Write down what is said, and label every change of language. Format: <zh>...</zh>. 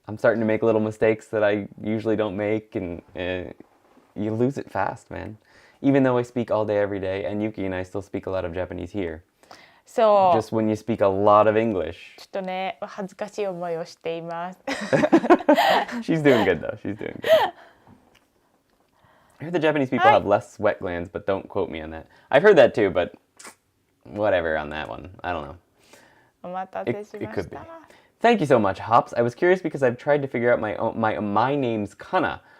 <en>I'm starting to make little mistakes that I usually don't make, and you lose it fast, man. Even though I speak all day, every day, and Yuki and I still speak a lot of Japanese here.</en> <ja>そう。</ja> <en>Just when you speak a lot of English.</en> <ja>ちょっとね、恥ずかしい思いをしています。</ja> <en>She's doing good, though. She's doing good. I heard the Japanese people have less sweat glands, but don't quote me on that. I've heard that too, but whatever on that one. I don't know.</en> <ja>お待たせし</ja> <en>It</en> <ja>ま</ja> <en>could</en> <ja>し</ja> <en>be.</en> <ja>た。</ja> <en>Thank you so much, Hops. I was curious because I've tried to figure out my name's kana.</en>